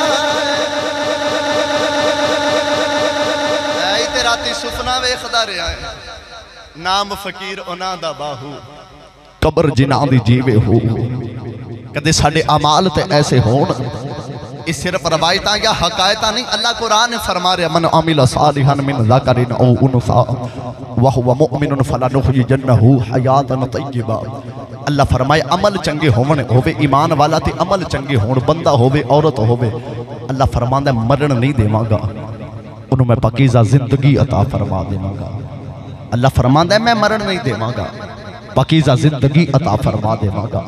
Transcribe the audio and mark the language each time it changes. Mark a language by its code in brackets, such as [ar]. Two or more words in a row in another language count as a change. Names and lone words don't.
[pa] راتیں سفنا ویکھدا رہیا اے. نام فقیر اوہناں دا باہو قبر جنہاں دی جیوے ہو. کدے ساڈے اعمال تے ایسے ہون. ایہہ صرف روایتاں یا حکایتاں نہیں، اللہ قرآن نے فرما رہیا [ar] من عمل صالحا من ذكر أو أنثى وهو مؤمن فلنحيينه حياة طيبة. [pa] اللہ فرمائے عمل چنگے ہووے ایمان والا تے عمل چنگے ہون، بندہ ہووے عورت ہووے، اللہ فرماندا مرن نہیں دیواں گا، اوہنوں میں پاکیزہ زندگی عطا فرما دیواں گا. اللہ فرماندا میں مرن نہیں دیواں گا، پاکیزہ زندگی عطا فرما دیواں گا.